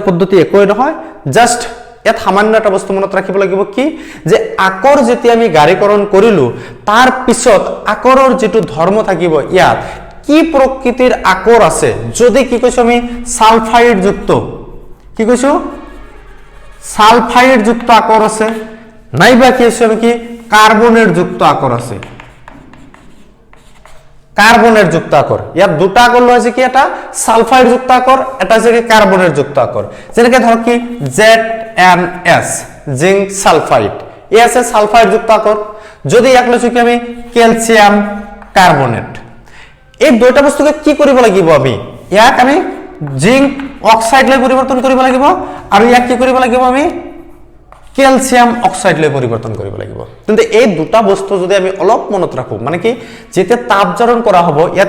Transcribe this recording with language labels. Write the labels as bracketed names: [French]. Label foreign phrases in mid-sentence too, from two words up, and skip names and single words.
[Assamese] পদ্ধতি একই নহয় জাস্ট ইয়াত সামান্য এটা বস্তু মনত ৰাখিব লাগিব কি যে আকর যেতিয়া আমি গাঢ়ীকৰণ কৰিলো তাৰ পিছত আকৰৰ যেটো ধৰ্ম থাকিব ইয়াত কি প্ৰকৃতিৰ আকর আছে যদি কি কৈছো আমি সালফাইড যুক্ত কি কৈছো সালফাইড যুক্ত আকর আছে নাইবা কি আছে কি কার্বনের যুক্ত আকর আছে কার্বনের যুক্ত আকর ইয়াত দুটা আকর লৈছে কি এটা সালফাইড যুক্ত আকর এটা আছে কি কার্বনের যুক্ত আকর যেনেকৈ ধৰক কি ZnS জিংক সালফাইড এই আছে সালফাইড যুক্ত আকর যদি ইয়াক লৈছো কি আমি ক্যালসিয়াম কার্বনেট এই দুটা বস্তুকে কি কৰিব লাগিব আমি ইয়াক আমি জিংক অক্সাইড লৈ পৰিৱৰ্তন কৰিব লাগিব আৰু ইয়াক কি কৰিব লাগিব আমি ক্যালসিয়াম অক্সাইড লৈ পৰিৱৰ্তন কৰিব লাগিব কিন্তু এই দুটা বস্তু যদি আমি অলপ মনত ৰাখো মানে কি যেতিয়া তাপজাৰণ কৰা হ'ব ইয়াত